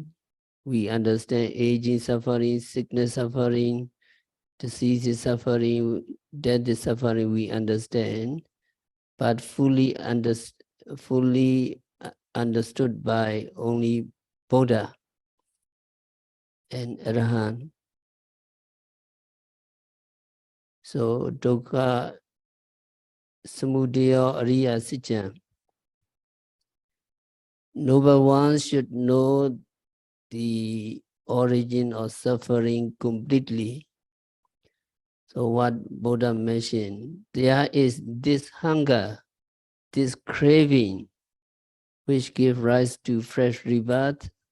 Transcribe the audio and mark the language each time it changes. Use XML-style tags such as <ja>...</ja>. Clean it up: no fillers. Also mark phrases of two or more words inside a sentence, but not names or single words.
<en>We understand aging suffering, sickness suffering, disease suffering, death is suffering, we understand, but fully understood by only Buddha and Arahant.</en> <pi>So dukkha samudaya ariya sacca.</pi> <en>Noble ones should know the origin of suffering completely. So what Buddha mentioned, there is this hunger, this craving, which give rise to fresh rebirth</en>